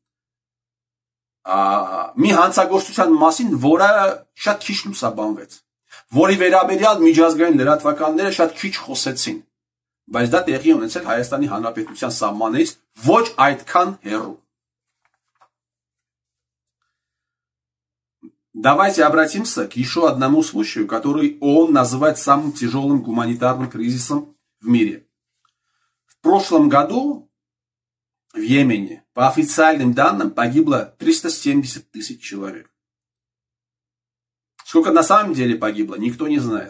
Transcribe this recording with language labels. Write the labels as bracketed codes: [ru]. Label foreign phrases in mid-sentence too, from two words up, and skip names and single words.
[hy] մի հանցագործության մասին, որը շատ քիչ լուսաբանվեց, որի վերաբերյալ միջազգային լրատվականները շատ քիչ խոսեցին, բայց դա տեղի ունեցել Հայաստանի Հանրապետության սահմաններից ոչ այդքան հեռու։ [ru] Давайте обратимся к еще одному случаю, который ООН называет самым тяжелым гуманитарным кризисом в мире. В прошлом году в Йемене, по официальным данным, погибло 370 тысяч человек. Сколько на самом деле погибло, никто не знает.